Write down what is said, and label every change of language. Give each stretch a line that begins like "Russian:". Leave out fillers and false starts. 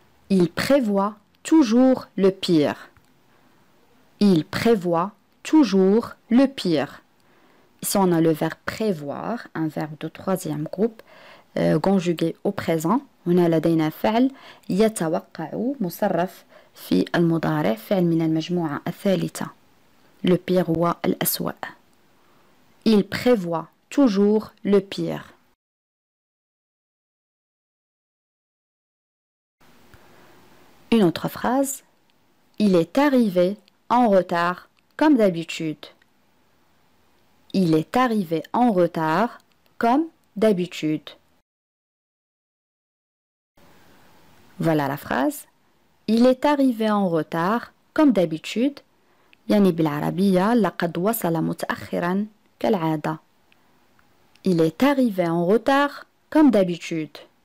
French: Il prévoit toujours le pire. Il prévoit toujours le pire. Ici on a le verbe prévoir, un verbe de troisième groupe, conjugué au présent.
Arabic: هنا لدينا فعل يتوقع مصرف في المضارع، فعل من المجموعة الثالثة.
French: Le pire
Arabic: هو الأسوأ.
French: Il prévoit toujours le pire. Une autre phrase. Il est arrivé en retard comme d'habitude. Il est arrivé en retard comme d'habitude. Voilà la phrase. Il est arrivé en retard comme d'habitude.
Arabic: يعني بالعربية لقد وصل متأخرا كالعادة.
French: Il est arrivé en retard comme d'habitude.